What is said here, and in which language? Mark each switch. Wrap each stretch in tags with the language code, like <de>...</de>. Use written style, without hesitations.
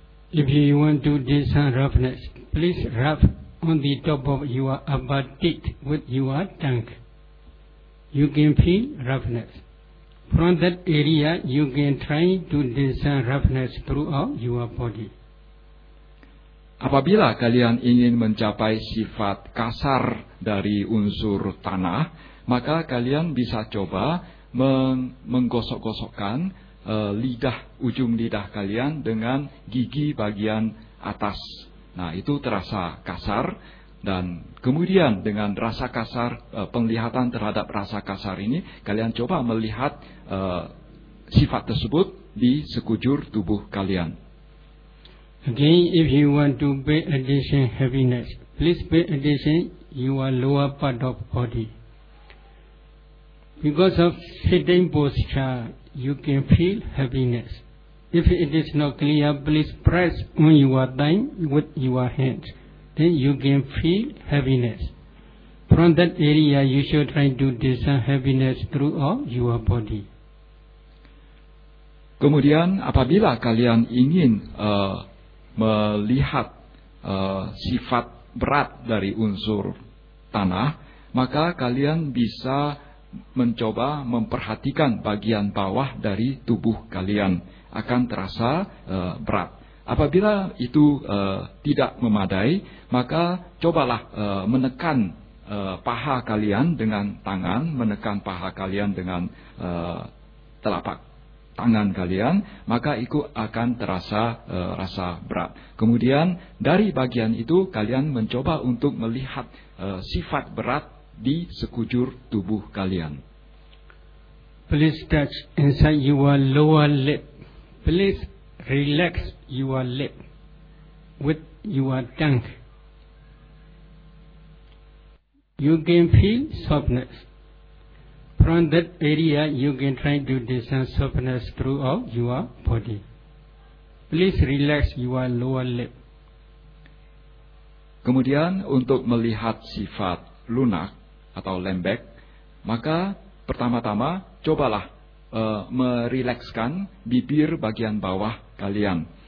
<en>If you want to discern roughness, please rub on the top of your upper teeth with your tongue. You can feel roughness. From that area, you can try to discern roughness throughout your body.</en> <id>Apabila kalian ingin mencapai sifat kasar dari unsur tanah, maka kalian bisa coba menggosok-gosokkan lidah, ujung lidah kalian dengan gigi bagian atas. Nah, itu terasa kasar. Dan kemudian dengan rasa kasar, penglihatan terhadap rasa kasar ini, kalian coba melihat sifat tersebut di sekujur tubuh kalian.</id> <en>Again, if you want to pay attention heaviness, please pay attention your lower part of body. Because of sitting posture, you can feel heaviness. If it is not clear, please press on your thigh with your hands. Then you can feel heaviness. From that area, you should try to discern heaviness throughout your body.</en> <id>Kemudian, apabila kalian ingin melihat sifat berat dari unsur tanah, maka kalian bisa mencoba memperhatikan bagian bawah dari tubuh kalian, akan terasa berat. Apabila itu tidak memadai, maka cobalah menekan paha kalian dengan tangan, menekan paha kalian dengan telapak tangan kalian, maka itu akan terasa rasa berat. Kemudian dari bagian itu kalian mencoba untuk melihat sifat berat di sekujur tubuh kalian.</id> <en>Please touch inside your lower lip. Please relax your lip with your tongue. You can feel softness. From that area, you can try to discern softness throughout your body. Please relax your lower lip.</en> <id>Kemudian untuk melihat sifat lunak atau lembek, maka pertama-tama cobalah merilekskan bibir bagian bawah kalian.</id>